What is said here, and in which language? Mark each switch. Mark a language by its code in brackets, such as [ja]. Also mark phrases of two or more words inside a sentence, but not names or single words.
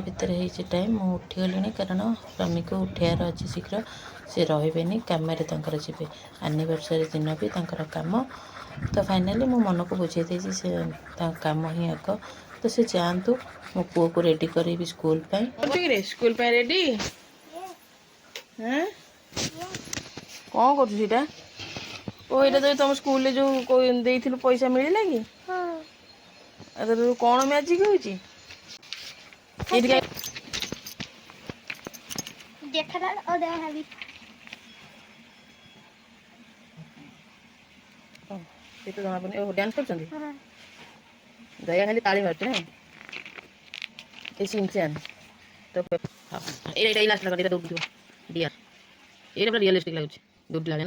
[or] ଭିତରେ ହେଇଛି ଟାଇମ୍ ମୁଁ ଉଠିଗଲିଣି କାରଣ ସ୍ୱାମୀକୁ ଉଠିବାର ଅଛି ଶୀଘ୍ର ସେ ରହିବେନି କାମରେ ତାଙ୍କର ଯିବେ ଆନିଭର୍ସରୀ ଦିନ ବି ତାଙ୍କର କାମ ତ ଫାଇନାଲି ମୁଁ ମନକୁ ବୁଝେଇ ଦେଇଛି ସେ ତାଙ୍କ କାମ ହିଁ ଆଗ ତ ସେ ଯାଆନ୍ତୁ ମୋ ପୁଅକୁ ରେଡ଼ି କରେଇବି ସ୍କୁଲ ପାଇଁ ସ୍କୁଲ ପାଇଁ ରେଡ଼ି କ'ଣ କରୁଛୁ ସେଇଟା ଓ ଏଇଟା ତ ତମ ସ୍କୁଲରେ ଯେଉଁ ଦେଇଥିଲୁ ପଇସା ମିଳିଲା କି କ'ଣ ମ୍ୟାଜିକ୍ ହେଉଛି ଏଇଠି [hi] देखा था और देखा भी [or] ସେତ ଜଣା ପଡ଼ୁନି ଓ ଡ୍ୟାନ୍ସ କରୁଛନ୍ତି ଦୟା ଖାଲି ତାଳି ମାରୁଛି ନା ଏ ସିନଚାନ୍ ତ ଏଇଟା ଲାଷ୍ଟ ଲାଗା ଏଇଟା ଦୌଡ଼ିଥିବ ଡିଆର୍ ଏଇଟା ପୁରା ରିଅଲିଷ୍ଟିକ୍ ଲାଗୁଛି ଦୌଡ଼ି ଲାଗେ ନା